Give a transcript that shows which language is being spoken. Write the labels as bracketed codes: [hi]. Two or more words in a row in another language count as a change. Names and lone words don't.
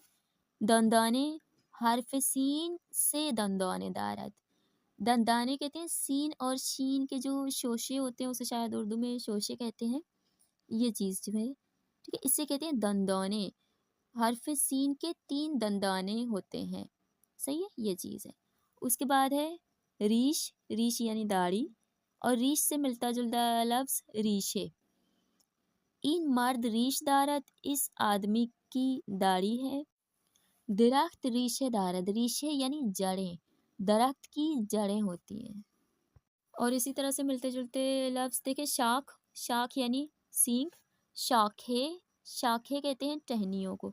[fa] دندانے حرف سین سے دندانے دارد، [ur] دندانے کہتے ہیں سین اور شین کے جو شوشے ہوتے ہیں، اسے شاید اردو میں شوشے کہتے ہیں۔ یہ چیز جو ہے ٹھیک ہے، اسے کہتے ہیں دندانے۔ حرف سین کے 3 دندانے ہوتے ہیں، صحیح ہے، یہ چیز ہے۔ اس کے بعد ہے ریش، ریش یعنی داڑھی، اور ریش سے ملتا جلتا لفظ ریشے۔ [fa] این مرد ریش دارد، [ur] اس آدمی کی داڑھی ہے۔ [fa] درخت ریشے دارد، [ur] ریشے یعنی جڑیں، درخت کی جڑیں ہوتی ہیں۔ اور اسی طرح سے ملتے جلتے لفظ دیکھیں شاخ، شاخ یعنی سینگ۔ شاخے، شاخے کہتے ہیں ٹہنیوں کو۔